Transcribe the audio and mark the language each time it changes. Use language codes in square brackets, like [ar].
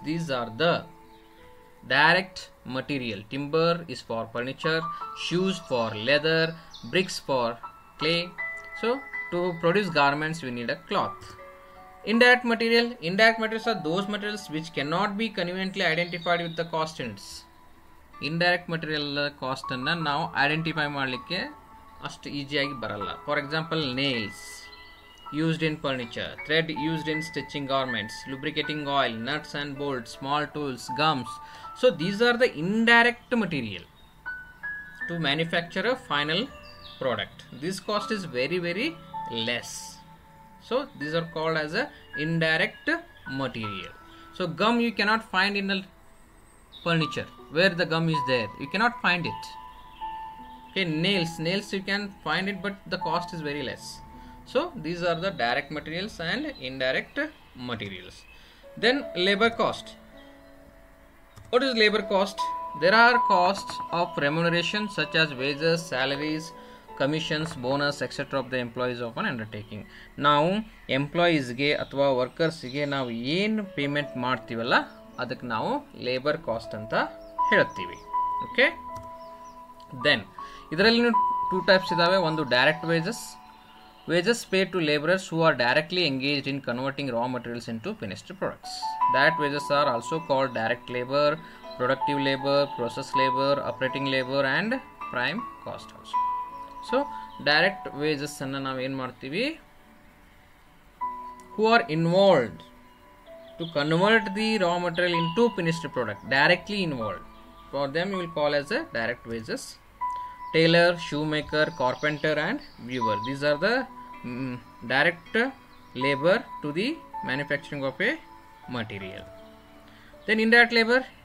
[en] These are the direct material. Timber is for furniture, shoes for leather, bricks for clay. So to produce garments we need a cloth. Indirect materials are those materials which cannot be conveniently identified with the cost units. [kn] Indirect material cost ಅನ್ನು ನಾವು identify ಮಾಡಲಿಕ್ಕೆ ಅಷ್ಟು ಈಸಿಯಾಗಿ ಬರಲ್ಲ. [en] For example nails used in furniture, thread used in stitching garments, lubricating oil, nuts and bolts, small tools, gums. So these are the indirect material to manufacture a final product. This cost is very less. So these are called as a indirect material. So gum you cannot find in the furniture. Where the gum is there, you cannot find it. Okay, nails you can find it, but the cost is very less. So these are the direct materials and indirect materials. Then labor cost. What is labor cost? There are costs of remuneration such as wages, salaries, commissions, bonus etcetera of the employees of an undertaking. [kn] ನಾವು ಎಂಪ್ಲಾಯೀಸ್ಗೆ ಅಥವಾ ವರ್ಕರ್ಸ್ಗೆ ನಾವು ಏನು payment ಮಾಡ್ತೀವಲ್ಲ ಅದಕ್ಕೆ ನಾವು labour cost ಅಂತ ಹೇಳ್ತೀವಿ. Okay, then ಇದರಲ್ಲಿ 2 ಟೈಪ್ಸ್ ಇದ್ದಾವೆ. ಒಂದು [en] Direct wages pay to labourers who are directly engaged in converting raw materials into finished products. Direct wages are also called direct labour, productive labour, process labour, operating labour and prime cost also. So direct wages [kn] ಅನ್ನು ನಾವು ಏನು ಮಾಡ್ತೀವಿ, [en] who are involved to convert the raw material into finished product, directly involved. For them you will call as a direct wages. Tailor, shoemaker, carpenter and weaver, these are the direct labor to the manufacturing of a material. Then indirect labor.